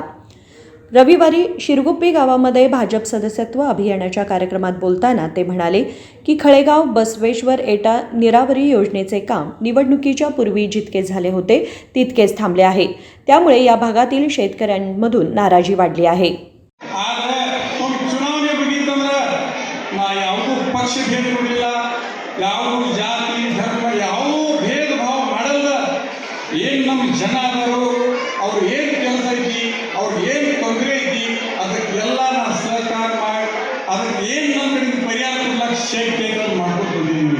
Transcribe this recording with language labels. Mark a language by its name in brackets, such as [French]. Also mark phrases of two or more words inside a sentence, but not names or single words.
[Marathi] रविवारी शिरगुप्पी गावामध्ये भाजप सदस्यत्व अभियानाच्या कार्यक्रमात बोलताना ते म्हणाले की खळेगाव बसवेश्वर एटा निरावरी योजनेचे काम निवडणुकीच्या पूर्वी जितके झाले होते तितकेच थांबले आहे. त्यामुळे या भागातील शेतकऱ्यांमधून नाराजी वाढली आहे. [Kannada] ಚುನಾವಣೆ ಮುಗಿತಂದ್ರೆ ನಾ ಯಾವುದೂ ಪಕ್ಷ ಭೇದ ಕೊಡಲಿಲ್ಲ, ಯಾವುದೂ ಜಾತಿ ಧರ್ಮ ಯಾವುದೂ ಭೇದ ಭಾವ ಮಾಡಲ್ಲ. ಏನು ನಮ್ಮ ಜನ ಅದಾರು, ಅವ್ರು ಏನು ಕೆಲಸ ಐತಿ, ಅವ್ರು ಏನು ತೊಂದರೆ ಐತಿ, ಅದಕ್ಕೆಲ್ಲ ನಾನು ಸಹಕಾರ ಮಾಡಿ ಅದಕ್ಕೆ ಏನು ನಮ್ಮ ಕಡೆಯಿಂದ ಪರಿಹಾರ ಕೊಡ್ಲಿಕ್ಕೆ ಶಕ್ತಿ ಐತೆ ಅಂತ ಮಾಡ್ಕೊಂಡು ಬಂದಿದ್ದೀವಿ.